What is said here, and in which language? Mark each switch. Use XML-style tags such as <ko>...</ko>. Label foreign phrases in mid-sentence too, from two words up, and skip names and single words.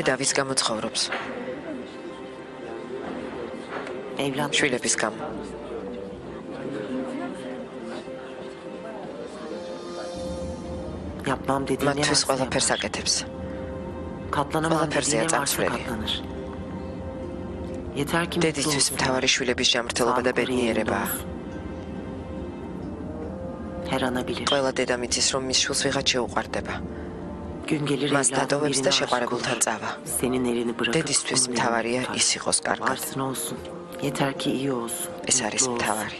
<ka>დედა ვის გამო ცხოვრობს?</ka> <tr>Evlat.</tr> <ka>შვილების გამო.</ka> <tr>Yapmam dediğin ne</tr> <ka>მათთვის</ka> <tr>varsa</tr> <ka>ყველაფერს</ka> <tr>yapar.</tr> <ka>აკეთებს.</ka> <tr>Katlanamam</tr> <ka>ყველაფერზეა</ka> <tr>dediğin ne varsa</tr> <ka>წამსვლელი.</ka> <tr>katlanır. Yeter ki mutlu</tr> <ka>დედისთვის</ka> <tr>olsun.</tr> <ka>მთავარი შვილების ჯანმრთელობა და</ka> <tr>Sağlıklı yerinde</tr> <ka>ბედნიერებაა.</ka> <tr>olsun. Her ana bilir.</tr> <ka>ყველა დედამ იცის, რომ მის შვილს ვიღაც შეუყვარდება.</ka> <tr>Gün gelir</tr> <ka>მას</ka> <tr>evladım</tr> <ka>დადოვებს და</ka> <tr>birine aşık</tr> <ka>შეყვარებულთან</ka> <tr>olur.</tr> <ka>წავა.</ka> <tr>Senin elini bırakıp</tr> <ka>დედისთვის</ka> <tr>onun</tr> <ka>მთავარია</ka> <tr>elini</tr> <ka>ის</ka> <tr>tutar.</tr> <ka>იყოს კარგად.</ka> <tr>Varsın olsun. Yeter ki iyi olsun.</tr> <ka>ეს არის</ka> <tr>mutlu olsun.</tr> <ka>მთავარი.</ka>